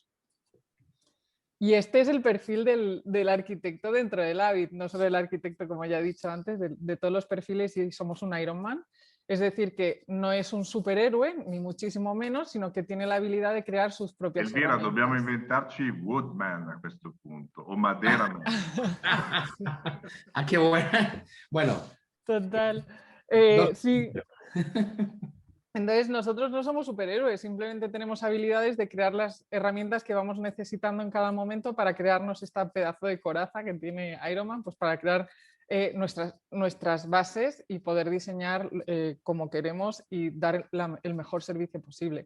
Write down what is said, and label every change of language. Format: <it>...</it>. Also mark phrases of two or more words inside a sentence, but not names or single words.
<es>Y este es el perfil del arquitecto dentro del Avid, no solo el arquitecto, como ya he dicho antes, de todos los perfiles, y somos un Ironman. Es decir, que no es un superhéroe, ni muchísimo menos, sino que tiene la habilidad de crear sus propias</es> <it>Elvira,</it> <es>herramientas.</es> <it>dobbiamo inventarci Woodman a questo punto, o Maderaman.</it> <es>Ah, qué buena. Bueno. Total. Sí. Entonces nosotros no somos superhéroes, simplemente tenemos habilidades de crear las herramientas que vamos necesitando en cada momento para crearnos este pedazo de coraza que tiene Ironman, pues para crear nuestras bases y poder diseñar como queremos y dar el mejor servicio posible.</es>